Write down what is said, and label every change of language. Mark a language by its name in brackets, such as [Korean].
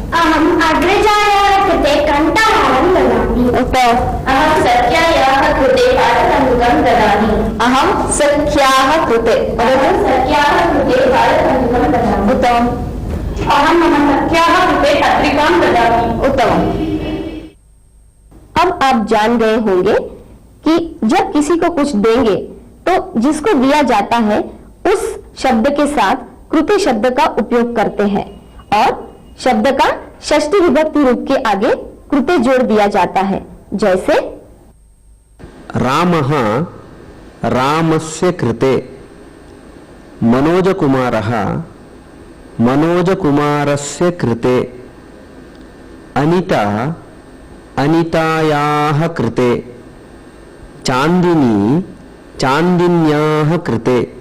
[Sanskrit] अहम् अग्रजायाः कृते कण्ठहारं ददामि। उत्तमम्। अहं सख्यायाः कृते बालकन्दुकं ददामि। अहं सख्याः कृते सख्याः कृते बालकन्दुकं ददामि। उत्तमम्। अहं मम सख्याः कृते पत्रिकां ददामि। उत्तमम्। [Hindi] अब आप जान गए होंगे कि जब किसी को कुछ देंगे तो जिसको दिया जाता है उस शब्द के साथ कृति शब्द का उपयोग करते हैं और शब्द का षष्ठी विभक्ति रूप के आगे कृते जोड़ दिया जाता है। जैसे [Sanskrit] रामः रामस्य कृते, मनोजकुमारः मनोजकुमारस्य कृते, अनिता अनितायाः कृते, चान्दिनी चान्दिन्याः कृते।